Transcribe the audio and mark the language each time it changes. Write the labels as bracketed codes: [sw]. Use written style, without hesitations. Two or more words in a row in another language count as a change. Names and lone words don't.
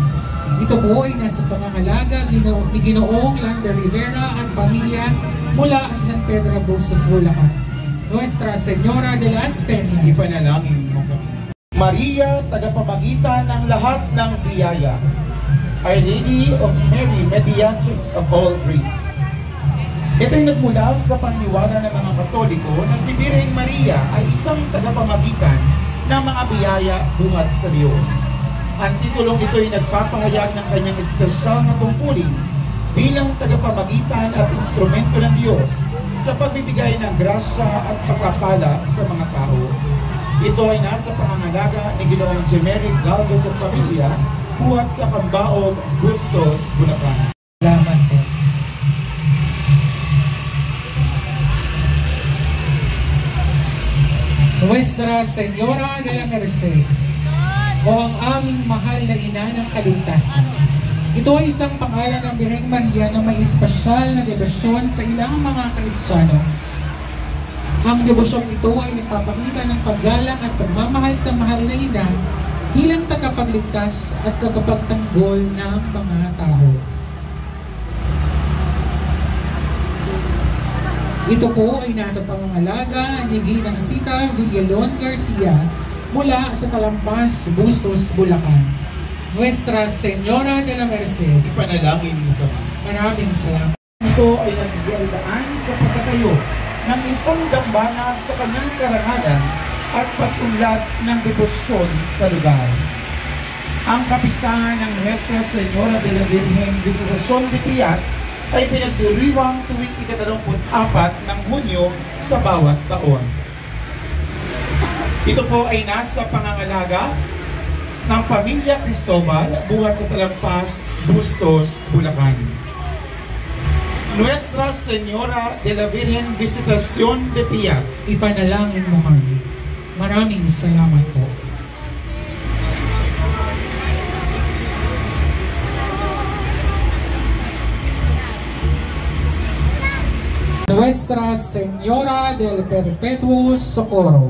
[tl] Ito po ay nasa pangangalaga ni Ginoong Lander Rivera at pamilya mula sa San Pedro Bustos, Bulacan. Nuestra Señora de las Penas. Ipanalangin mo kami. Maria, tagapamagitan ng lahat ng biyaya. [en] Our Lady of Mary, mediatrix of all grace. [tl] Ito'y nagmula sa paniniwala ng mga Katoliko na si Birheng Maria ay isang tagapamagitan ng mga biyaya buhat sa Diyos. Ang titulong ito'y nagpapahayag ng kanyang espesyal na tungkulin bilang tagapamagitan at instrumento ng Diyos sa pagbibigay ng grasya at pagpapala sa mga tao. Ito ay nasa pangangalaga ni Ginoong Jemeric Galvez at pamilya buhat sa Cambaog, Bustos, Bulacan. Salamat po. Nuestra Señora de la Merced, o ang aming mahal na ina ng kaligtasan. Ito ay isang pangalan ng Birheng Maria na may espesyal na debosyon sa ilang mga Kristiyano. Ang debosyong ito ay nagpapakita ng paggalang at pagmamahal sa mahal na ina bilang tagapagligtas at tagapagtanggol ng mga tao. Ito po ay nasa pangangalaga ni Ginang Sita Villaleon Garcia mula sa Talampas, Bustos, Bulacan. Nuestra Señora de la Merced, Ipanalangin mo kami. maraming salamat. Ito ay nagbigay-daan sa pagtatayo ng isang dambana sa kanyang karangalan at pag-unlad ng debosyon sa lugar. Ang kapistahan ng Nuestra Señora de la Virgen Visitación de Piat ay pinagdiriwang tuwing ika-24 ng Hunyo sa bawat taon. Ito po ay nasa pangangalaga ng Pamilya Cristobal buhat sa Talampas, Bustos, Bulacan. Nuestra Señora de la Virgen Visitación de Piat. Ipanalangin mo kami. Maraming salamat po. Nuestra Señora del Perpetuo Socorro.